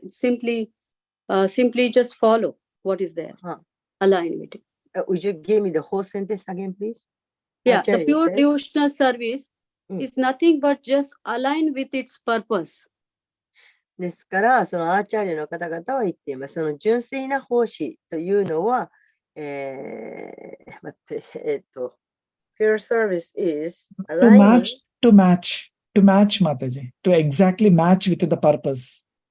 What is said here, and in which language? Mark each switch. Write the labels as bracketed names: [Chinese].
[English] It's simply just follow what is there. Align with it. Would you give me the whole sentence again, please? The pure devotional service is nothing but just align with its purpose. [Japanese] ですから、そのアーチャーリアの方々は言っています。その純粋な奉仕というのは、待って、 [English] pure service is aligning to match, Mataji, to exactly match with the purpose.